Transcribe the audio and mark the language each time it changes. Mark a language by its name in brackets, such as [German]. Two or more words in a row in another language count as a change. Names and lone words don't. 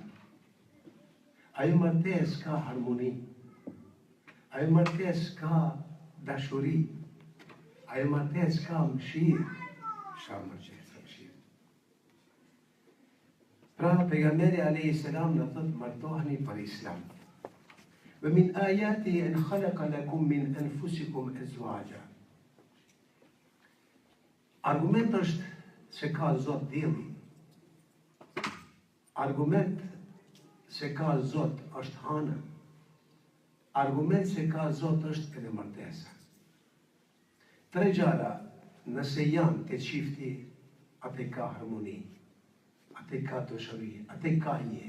[Albanian] Ajo martes ka harmoni, ajo martes ka dashuri, ajo martes ka mëshirë, mëshirë. Pra pejgamberi a.s. në thëtë martoheni për islam. [Arabic] ومن آياته أن خلق لكم من أنفسكم أزواجا. [Albanian] Argument është se ka Zot dielli. Argument se ka Zot është hana. Argument se ka Zot është edhe martesa. Tre gjara, nëse janë të qifti, atë ka harmoni, atë ka dëshëri, atë ka jetë.